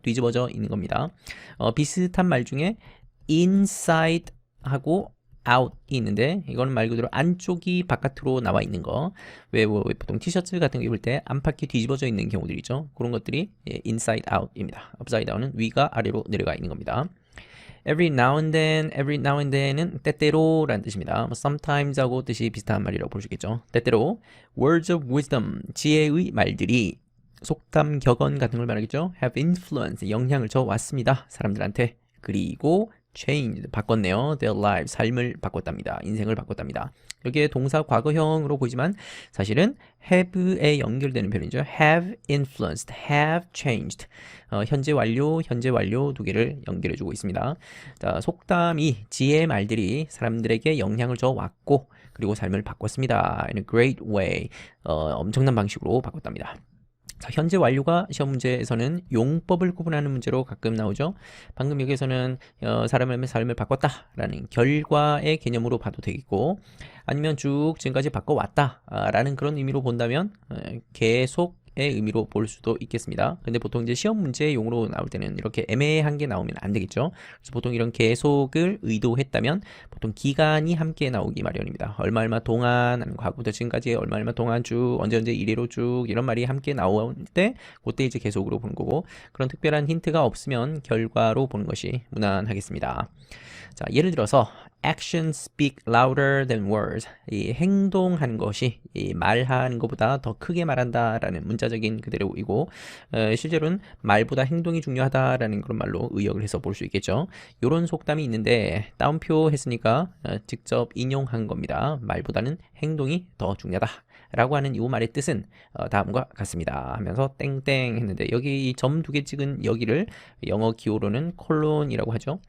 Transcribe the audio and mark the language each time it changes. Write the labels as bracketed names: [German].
[Korean] 뒤집어져 있는 겁니다. 비슷한 말 중에 inside 하고 out이 있는데 이거는 말 그대로 안쪽이 바깥으로 나와 있는 거. 왜 보통 티셔츠 같은 거 입을 때 안팎이 뒤집어져 있는 경우들이 있죠. 그런 것들이 inside out입니다. upside down은 위가 아래로 내려가 있는 겁니다. every now and then은 때때로라는 뜻입니다. sometimes 하고 뜻이 비슷한 말이라고 볼 수 있겠죠. 때때로 [English] words of wisdom, [Korean] 지혜의 말들이 속담, 격언 같은 걸 말하겠죠. [English] have influence, [Korean] 영향을 줘 왔습니다. 사람들한테. 그리고 changed, 바꿨네요. [English] their lives, [Korean] 삶을 바꿨답니다. 인생을 바꿨답니다. 여기에 동사 과거형으로 보이지만 사실은 have에 연결되는 표현이죠. [English] have influenced, have changed. [Korean] 현재 완료 두 개를 연결해주고 있습니다. 자, 속담이 지혜의 말들이 사람들에게 영향을 줘 왔고 그리고 삶을 바꿨습니다. [English] in a great way. [Korean] 엄청난 방식으로 바꿨답니다. 자, 현재 완료가 시험 문제에서는 용법을 구분하는 문제로 가끔 나오죠. 방금 여기서는 사람의 삶을 바꿨다라는 결과의 개념으로 봐도 되겠고 아니면 쭉 지금까지 바꿔왔다라는 그런 의미로 본다면 계속의 의미로 볼 수도 있겠습니다. 근데 보통 이제 시험 문제용으로 나올 때는 이렇게 애매한 게 나오면 안 되겠죠. 그래서 보통 이런 계속을 의도했다면 보통 기간이 함께 나오기 마련입니다. 얼마 동안, 과거부터 지금까지 얼마 동안 쭉 언제 이래로 쭉 이런 말이 함께 나올 때 그때 이제 계속으로 보는 거고 그런 특별한 힌트가 없으면 결과로 보는 것이 무난하겠습니다. 자, 예를 들어서 [English] actions speak louder than words. [Korean] 이 행동하는 것이 이 말하는 것보다 더 크게 말한다라는 문자적인 그대로이고 실제로는 말보다 행동이 중요하다라는 그런 말로 의역을 해서 볼 수 있겠죠. 이런 속담이 있는데 따옴표 했으니까 직접 인용한 겁니다. 말보다는 행동이 더 중요하다. 라고 하는 이 말의 뜻은 다음과 같습니다 하면서 땡땡 했는데 여기 이 점 두 개 찍은 여기를 영어 기호로는 콜론이라고 하죠.